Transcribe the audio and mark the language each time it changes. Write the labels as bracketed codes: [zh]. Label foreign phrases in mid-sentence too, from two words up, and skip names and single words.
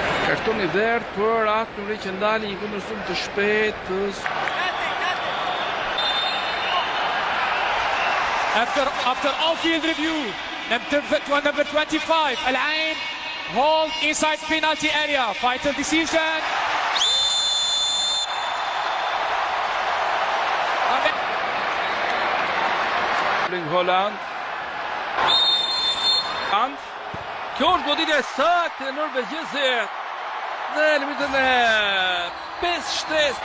[sq] Kartoni verdh për atë Nuri që ndali një kundërshtim të shpejtë. [en] After on-field review, number 25, Al Ain hold inside penalty area. Final decision. Holland. [sq] Kjo është goditja e saktë e norvegjezit. Dhe limitën e 5-7.